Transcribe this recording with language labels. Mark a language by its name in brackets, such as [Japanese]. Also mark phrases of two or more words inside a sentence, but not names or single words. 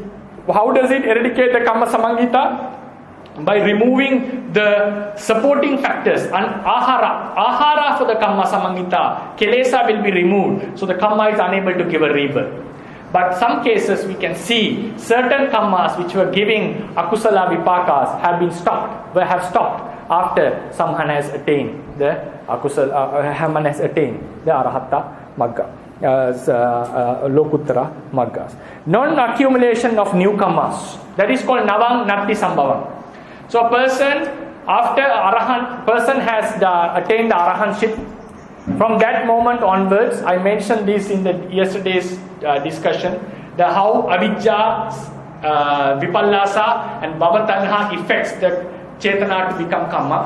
[English] How does it eradicate the [Pali] karma samangita? [English] By removing the supporting factors and ahara for the [Pali] karma samangita, [English] kelesa will be removed, so the karma is unable to give a rebirth. But some cases we can see certain karmas which were giving [Pali] akusala vipakas [English] have stopped after someone has attained the [Pali] arahata magga, lokuttara maggas. [English] Non-accumulation of new karmas, that is called [Pali] navang natti sambhavam. [English] So a person has attained the arahantship. From that moment onwards, I mentioned this in the yesterday's discussion, how [Pali] avidya, vipallasa [English] and bhavatanha affects the chetana to become karma.